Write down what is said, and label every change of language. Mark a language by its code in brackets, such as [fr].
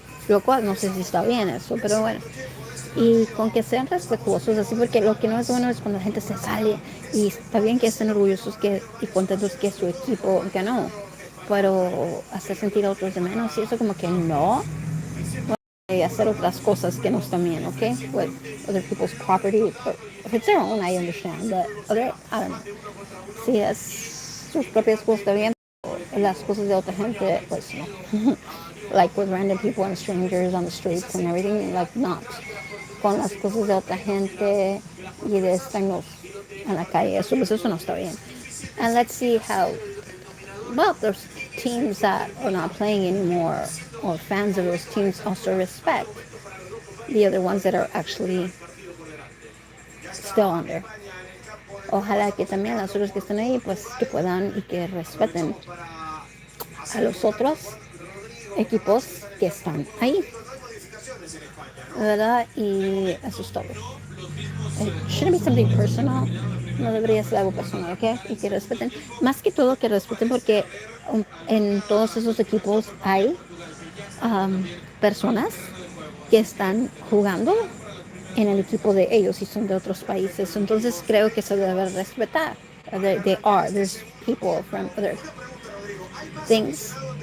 [es] Lo cual no sé si está bien eso, pero bueno. Y con que sean respetuosos, así, porque lo que no es bueno es cuando la gente se sale y está bien que estén orgullosos y contentos que su equipo ganó, pero hacer sentir a otros de menos y eso como que no, y hacer otras cosas que no están bien, ¿ok? [en] With other people's property, or if it's their own, I understand, but other, I don't know. [es] Si es sus propias cosas está bien, las cosas de otra gente, pues no. [en] Like with random people and strangers on the streets and everything, like not. [es] Con las cosas de otra gente y de estar en la calle, eso, pues eso no está bien. [en] And let's see how, well, there's teams that are not playing anymore, or fans of those teams also respect the other ones that are actually still on there. [es] Ojalá que también las otras que están ahí, pues que puedan y que respeten a los otros equipos que están ahí, ¿verdad? Y eso es todo. [en] It shouldn't be something personal, [es] no debería ser algo personal, ¿ok? Y que respeten, más que todo que respeten porque en todos esos equipos hay personas que están jugando en el equipo de ellos y son de otros países. Entonces creo que se debe respetar. [en] There's people from other things.